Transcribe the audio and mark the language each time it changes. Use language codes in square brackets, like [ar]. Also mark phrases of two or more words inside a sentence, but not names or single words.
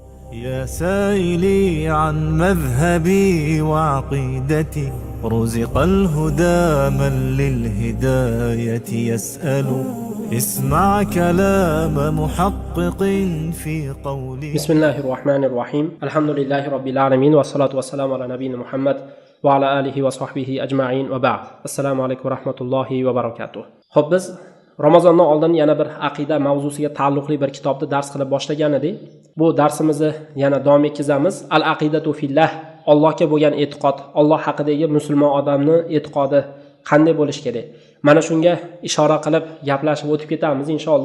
[ar] يا سائلي عن مذهبي وعقيدتي، رزق الهدى من للهداية يسأل. اسمع كلام محقق في قوله. بسم الله الرحمن الرحيم. الحمد لله رب العالمين والصلاة والسلام على نبينا محمد وعلى آله وصحبه أجمعين وبعد. السلام عليكم ورحمة الله وبركاته. [uz] Xo'p, biz Ramazondan oldin yana bir aqida mavzusiga taalluqli bir kitobni dars qilib boshlagan edik. Bu darsimizni yana davom etkazamiz. [ar] العقيدة في الله, [uz] Allohga bo'lgan e'tiqod, Alloh haqidagi musulmon odamning e'tiqodi qanday bo'lishi kerak? Mana shunga ishora qilib gaplashib o'tib ketamiz inshaalloh.